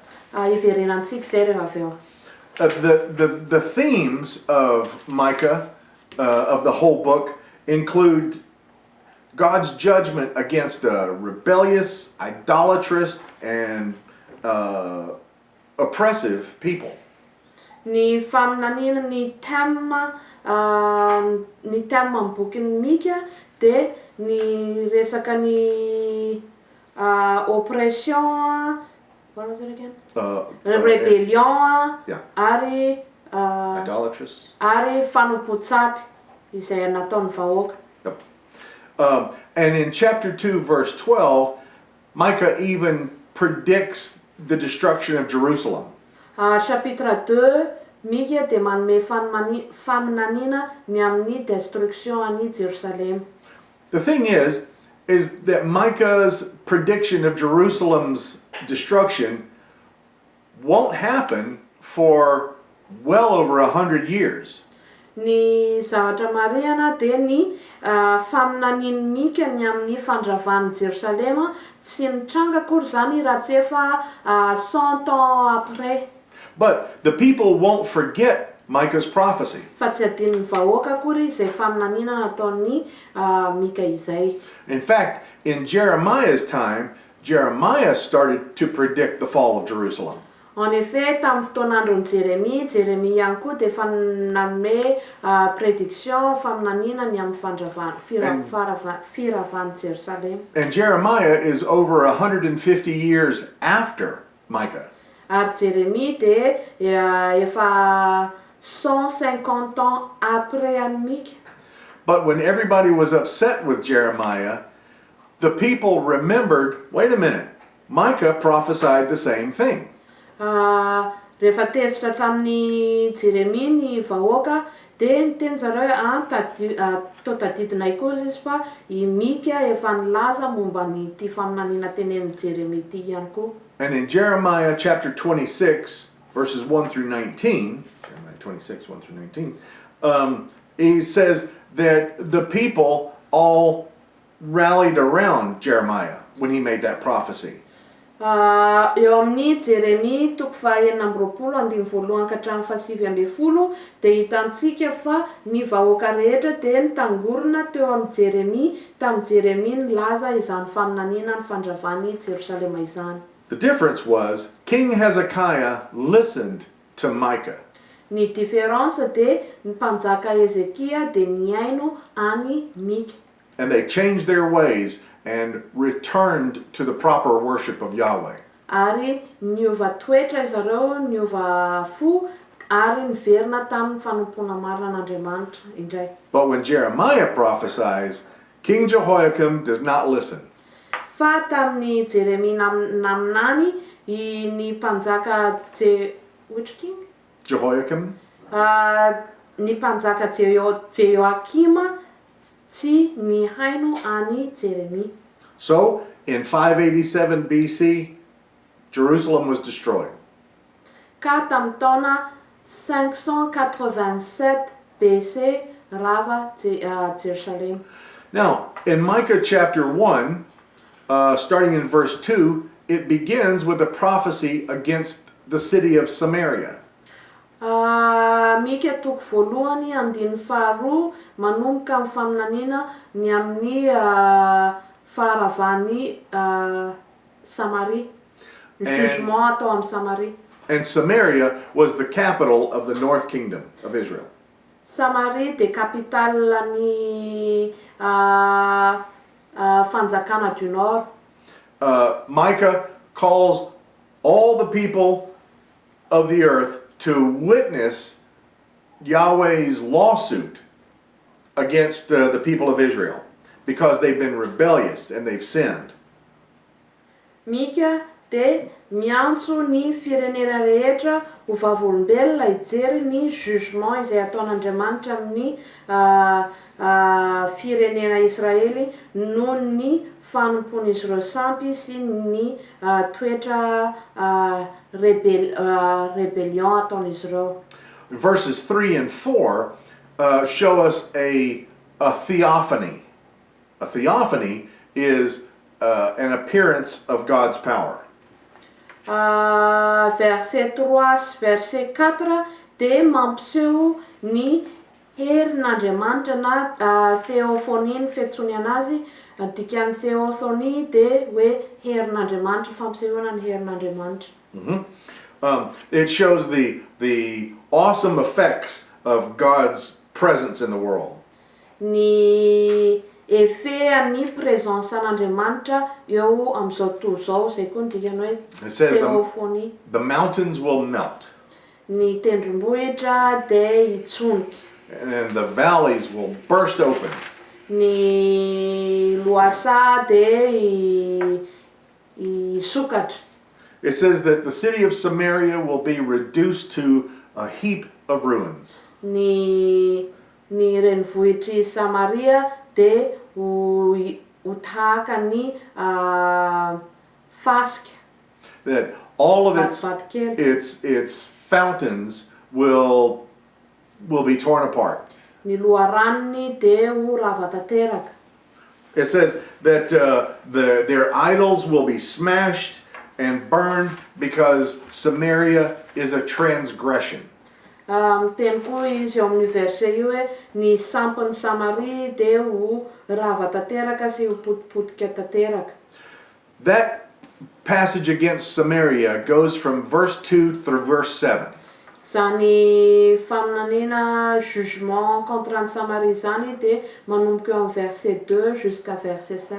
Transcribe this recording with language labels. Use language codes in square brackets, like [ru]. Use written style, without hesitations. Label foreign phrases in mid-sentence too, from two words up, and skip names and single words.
[mg] Iverenantsika zay rehefa avy eo. [en] The themes of Micah, of the whole book, include God's judgment against the rebellious, idolatrous, and oppressive people. [mg] Ny faminaniana ny thème amin'ny bokin'ny Mika de ny resaka ny oppression, [en] what was it again? Rebellion, yeah. [mg] Ary [en] Idolatrous. [mg] Ary fanompotsapy izay nataon'ny vahoaka. [en] Yep. And in chapter 2, verse 12, Micah even predicts the destruction of Jerusalem. [mg] Chapitre 2, Mika de manome faminaniana ny amin'ny destruction an'i Jerusalem. [en] The thing is that Micah's prediction of Jerusalem's destruction won't happen for well over 100 years. [mg] Ny zavatra marihana de ny faminanian'ny Mika ny amin'ny fandravan'i Jerusalema tsy nitranga akory zany raha tsy efa 100 [fr] ans après. [en] But the people won't forget Micah's prophecy. [mg] Fa tsy adin'ny vahoaka akory izay faminaniana nataon'ny Mika izay. [en] In fact, in Jeremiah's time, Jeremiah started to predict the fall of Jerusalem. [fr] En effet, [mg] tamin'ny fotoan'andron'i Jérémie ihany koa de efa nanome prédiction faminaniana ny amin'ny firavan'i Jerusalem. [en] And Jeremiah is over 150 years after Micah. [mg] Ary Jérémie de efa 150 [fr] ans après [mg] an'i Mika. [en] But when everybody was upset with Jeremiah, the people remembered, wait a minute, Micah prophesied the same thing. [mg] Rehefa tezitra tamin'ny Jérémie ny vahoaka de niteny zareo tadidinay koa izy fa i Mika efa nilaza momba ny ty faminaniana tenenin'i Jérémie ty ihany koa. [en] And in Jeremiah chapter 26, verses 1 through 19, Jeremiah 26, 1 through 19, he says that the people all rallied around Jeremiah when he made that prophecy. [mg] Eo amin'ny Jérémie toko fahaenina amby roapolo andimy voalohany ka hatramin'ny fahasivy amby folo de hitantsika fa ny vahoaka rehetra de nitangorona teo amin'ny Jérémie, tamin'ny Jérémie nilaza izany faminaniana ny fandravany Jerusalema izany. [en] The difference was King Hezekiah listened to Micah. [mg] Ny différence de ny mpanjaka Hezekia de niaino any Mika. [en] And they changed their ways and returned to the proper worship of Yahweh. [mg] Ary niova toetra zareo, niova fo ary niverina tamin'ny fanompona marina an'Andriamanitra indray. [en] But when Jeremiah prophesies, King Jehoiakim does not listen. [mg] Fa tamin'ny Jeremia naminany ny mpanjaka [en] which king? [mg] Jehoiakim? Ny mpanjaka Jehoakima tsy nihaino any Jeremia. [en] So, in 587 BC, Jerusalem was destroyed. [mg] Ka tamin'ny taona 587 BC rava Jerusalem. [en] Now, in Micah chapter 1, starting in verse 2, it begins with a prophecy against the city of Samaria. [mg] Mika toko voalohany andiny faharoa manomboka amin'ny faminaniana ny amin'ny faharavany Samaria. Ny jugement atao amin'ny Samaria. [en] And Samaria was the capital of the north kingdom of Israel. [mg] Samaria de capitalany fanjakana [fr] du Nord. [en] Micah calls all the people of the earth to witness Yahweh's lawsuit against the people of Israel because they've been rebellious and they've sinned. [mg] Mika de miantso ny firenena rehetra ho vavolombelona hijery ny jugement izay ataon'Andriamanitra amin'ny firenena Israely noho ny fanompon'izy ireo sampy sy ny toetra rebellion ataon'izy ireo. [en] Verses 3 and 4 show us a theophany. A theophany is an appearance of God's power. [mg] Verset 3 sy verset 4 de mampiseho ny herin'Andriamanitra na theophanie ny fiantsony anazy, dikan'ny theophanie de hoe herin'Andriamanitra, fampisehoana ny herin'Andriamanitra. [en] It shows the awesome effects of God's presence in the world. [mg] Ny effet ny présence an'Andriamanitra eo amin'izao tontolo zao, zay koa ny dikany hoe theophanie. [en] The mountains will melt. [mg] Ny tendrombohitra de hitsoniky. [en] And the valleys will burst open. [mg] Ny loasa de hisokatra. [en] It says that the city of Samaria will be reduced to a heap of ruins. [mg] Ny renivohitry Samaria de ho tahaka ny fasika. [en] That all of its fountains will be torn apart. [mg] Ny loharanony de ho ravatanteraka. [en] It says that their idols will be smashed and burned because Samaria is a transgression. [mg] Teny koa izy eo amin'ny verset io hoe ny sampin'ny Samaria de ho ravatanteraka sy ho potipotika tanteraka. [en] That passage against Samaria goes from verse 2 through verse 7. [mg] Zany faminaniana [fr] jugement contre [mg] ny Samaria zany de manomboka eo amin'ny verset 2 [fr] jusqu'à verset [mg] 7.